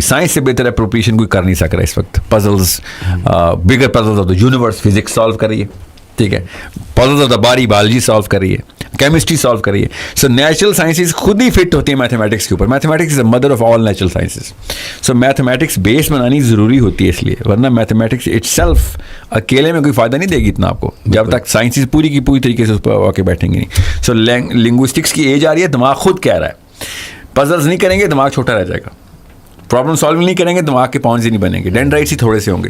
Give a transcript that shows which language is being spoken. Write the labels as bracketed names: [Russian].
[Urdu] Science سے بہتر appropriation کوئی کر نہیں سک رہا اس وقت. Puzzles, [English] bigger puzzles of the universe [Urdu] physics solve کر رہی ہے, ٹھیک ہے. [English] puzzles of the body [Urdu] biology solve کر رہی ہے, کیمسٹری سالو کر رہی ہے. سو نیچرل سائنسز خود ہی فٹ ہوتی ہیں میتھمیٹکس کے اوپر. [English] Mathematics is a mother of all natural sciences. [Urdu] So mathematics بیس بنانی ضروری ہوتی ہے اس لیے, ورنہ میتھمیٹکس اٹ سیلف اکیلے میں کوئی فائدہ نہیں دے گی اتنا آپ کو, جب تک سائنسز پوری کی پوری طریقے سے اس پر آ کے بیٹھیں گے نہیں. سو لنگوسٹکس کی ایج آ رہی ہے, دماغ خود کہہ رہا ہے پزلز نہیں کریں گے دماغ چھوٹا رہ جائے گا, پرابلم سالونگ نہیں کریں گے دماغ کے پاؤنڈز ہی نہیں بنیں گے, ڈینڈرائٹس ہی تھوڑے سے ہوں گے.